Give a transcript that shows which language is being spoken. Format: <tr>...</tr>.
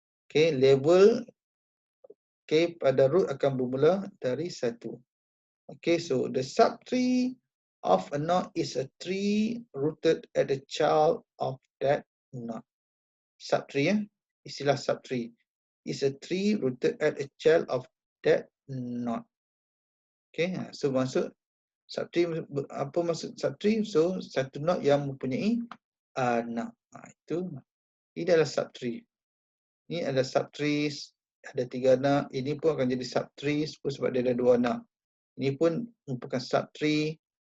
<ms>Okay, level pada root akan bermula dari 1.</ms> <en>Okay, so the subtree of a node is a tree rooted at the child of that node. Subtree, istilah subtree is a tree rooted at a child of that node.</en> <ms>Okay, so maksud subtree, apa maksud subtree? So satu node yang mempunyai anak. Itu ini adalah subtree. Ini ada subtrees, ada 3 anak. Ini pun akan jadi subtrees sebab dia ada 2 anak. Ini pun merupakan subtree.</ms>